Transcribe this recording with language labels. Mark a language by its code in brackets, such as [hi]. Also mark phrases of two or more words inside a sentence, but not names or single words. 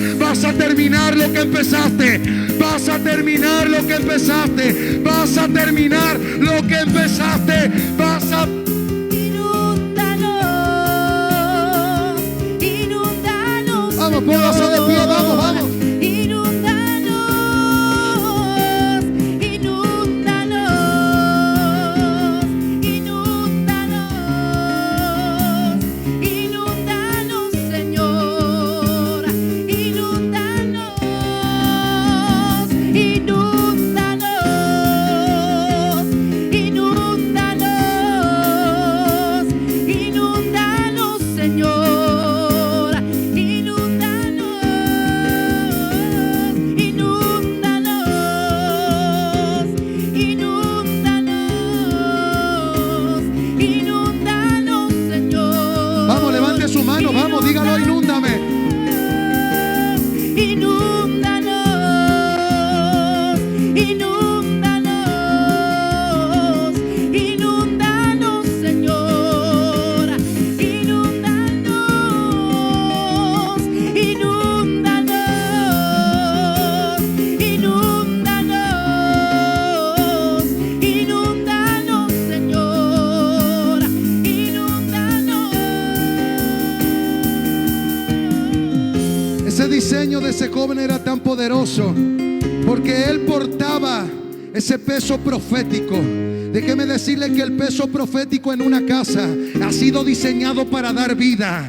[es] Vas a terminar lo que empezaste. Vas a terminar lo que empezaste. Vas a terminar lo que empezaste. Vas a Vamos, póngase de pie, vamos, vamos. Inúndanos, inúndanos, inúndanos, inúndanos, Señor. Inúndanos, inúndanos, inúndanos, inúndanos, Señor. Su mano, vamos, dígalo: inúndame. Inúndanos, inúndanos, inúndanos, Señor. Inúndanos, inúndanos, inúndanos, inúndanos, Señor. Ese diseño de ese joven era tan poderoso porque él portaba ese peso profético. Déjeme decirle que el peso profético en una casa ha sido diseñado para dar vida.